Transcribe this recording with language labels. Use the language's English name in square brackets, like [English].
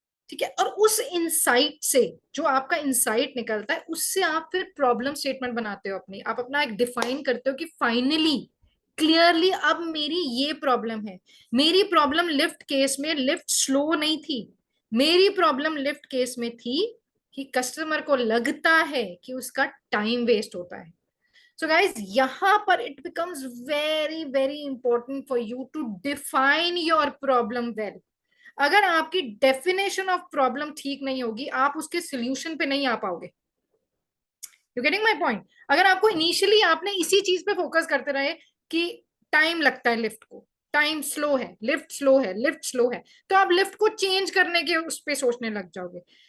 [Hindi] ठीक है, और उस इंसाइट से, जो आपका इंसाइट निकलता है, उससे आप फिर प्रॉब्लम स्टेटमेंट बनाते हो अपनी. आप अपना एक डिफाइन करते हो कि फाइनली क्लियरली अब मेरी ये प्रॉब्लम है. मेरी प्रॉब्लम लिफ्ट केस में लिफ्ट स्लो नहीं थी, मेरी प्रॉब्लम लिफ्ट केस में थी कि कस्टमर को लगता है कि उसका टाइम वेस्ट होता है. [English] So guys, यहाँ पर it becomes very very important for you to define your problem well. [Hindi] अगर आपकी definition of problem ठीक नहीं होगी, आप उसके solution पे नहीं आ पाओगे. [English] You getting my point? [Hindi] अगर आपको initially आपने इसी चीज पे फोकस करते रहे कि टाइम लगता है लिफ्ट को, टाइम स्लो है, लिफ्ट स्लो है, लिफ्ट स्लो है, तो आप लिफ्ट को चेंज करने के उस पे सोचने लग जाओगे.